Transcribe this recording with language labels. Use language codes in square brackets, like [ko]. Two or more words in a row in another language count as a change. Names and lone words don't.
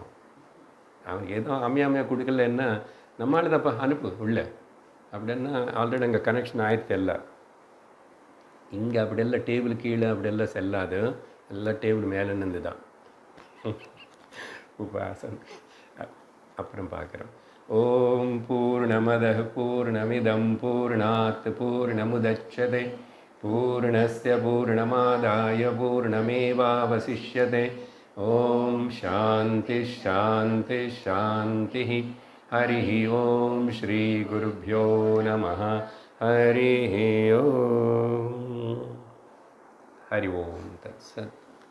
[ta] அவனுக்கு ஏதோ அமையாமையாக கொடுக்கல, என்ன நம்மளால தப்பா அனுப்பு உள்ள அப்படின்னா ஆல்ரெடி அங்கே கனெக்ஷன் ஆயிடுத்து எல்லாம். இங்கே அப்படியெல்லாம் டேபிள் கீழே அப்படியெல்லாம் செல்லாது, எல்லாம் டேபிள் மேலே நின்று தான் உபாசன். அப்புறம் பார்க்குறோம். [sa] ॐ पूर्णमदः पूर्णमिदं पूर्णात् पूर्णमुदच्यते पूर्णस्य पूर्णमादाय पूर्णमेवावशिष्यते. ॐ शान्तिः शान्तिः शान्तिः. हरि ॐ श्री गुरुभ्यो नमः. हरि ॐ. हरि ॐ तत्सत्.